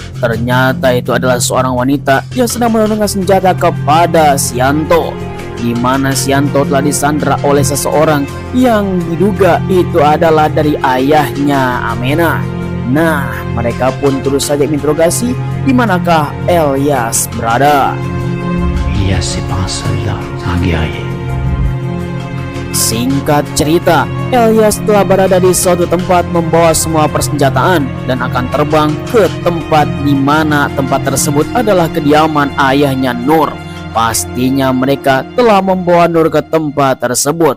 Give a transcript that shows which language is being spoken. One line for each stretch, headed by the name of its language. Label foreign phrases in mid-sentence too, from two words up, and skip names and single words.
Indonesian: Ternyata itu adalah seorang wanita yang sedang menodongkan senjata kepada Sianto, di mana Sianto telah disandra oleh seseorang yang diduga itu adalah dari ayahnya Amena. Nah, mereka pun terus saja menginterogasi di manakah Elias berada.
French: Elias, c'est pas un soldat, c'est un guerrier.
Indonesian: Singkat cerita, Elias telah berada di suatu tempat membawa semua persenjataan dan akan terbang ke tempat di mana tempat tersebut adalah kediaman ayahnya Nur. Pastinya mereka telah membawa Nur ke tempat tersebut.